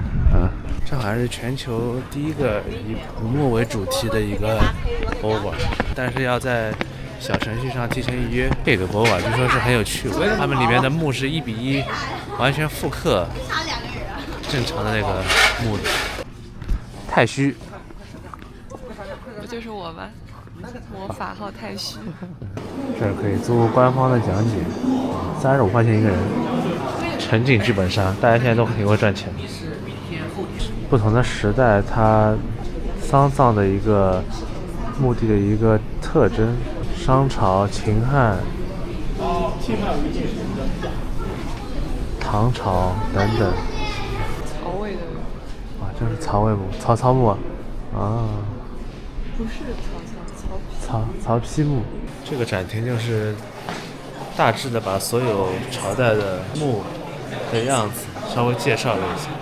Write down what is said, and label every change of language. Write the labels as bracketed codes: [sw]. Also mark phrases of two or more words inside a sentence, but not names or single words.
[zh] 這好像是全球第一個以古墓為主題的一個博物館，但是要在小程序上提前預約。這個博物館據說是很有趣味，他們裡面的墓是1:1，完全複刻正常的那個墓。太虛。就是我们魔法號太虛。這兒可以租官方的講解，35塊錢一個人，沉浸劇本殺，大家現在都挺會賺錢。不同的時代，它喪葬的一個墓地的一個特徵，商朝、秦漢、唐朝等等。曹魏的。啊，這是曹魏墓，曹操墓啊。啊。不是曹丕墓。這個展廳就是大致的把所有朝代的墓的樣子稍微介紹了一下。